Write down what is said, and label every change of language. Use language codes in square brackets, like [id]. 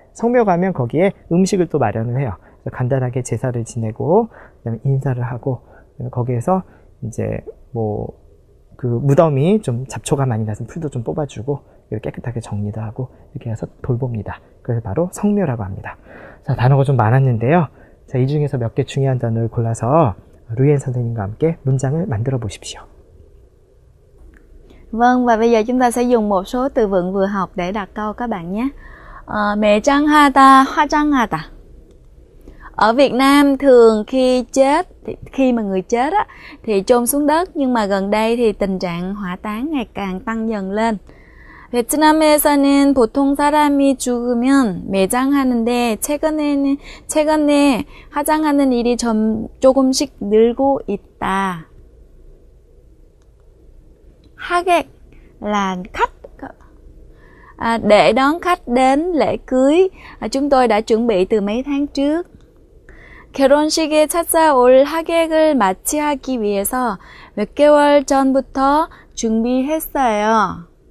[ko] 성묘 가면 거기에 음식을 또 마련을 해요. 그래서 간단하게 제사를 지내고 그다음에 인사를 하고 거기에서 이제 그 무덤이 좀 잡초가 많이 나서 풀도 좀 뽑아주고 깨끗하게 정리도 하고 이렇게 해서 돌봅니다. 그래서 바로 성묘라고 합니다. 자, 단어가 좀 많았는데요. 자, 이 중에서 몇 개 중요한 단어를 골라서 루이엔 선생님과 함께 문장을 만들어 보십시오. [vi] Vâng, và bây giờ chúng ta sẽ dùng một số từ vựng vừa học để đặt câu các bạn nhé. [ko] 매장하다, 화장하다. [vi] Ở Việt Nam thường khi mà người chết á, thì chôn xuống đất, nhưng mà gần đây thì tình trạng hỏa táng ngày càng tăng dần lên. [ko] 베트남에서는 보통 사람이 죽으면 매장하는데 최근에 화장하는 일이 조금씩 늘고 있다. [vi] 하객 là khách. Để đón khách đến lễ cưới, chúng tôi đã chuẩn bị từ mấy tháng trước. [ko] 결혼식에 찾아올 하객을 맞이하기 위해서 몇 개월 전부터 준비했어요.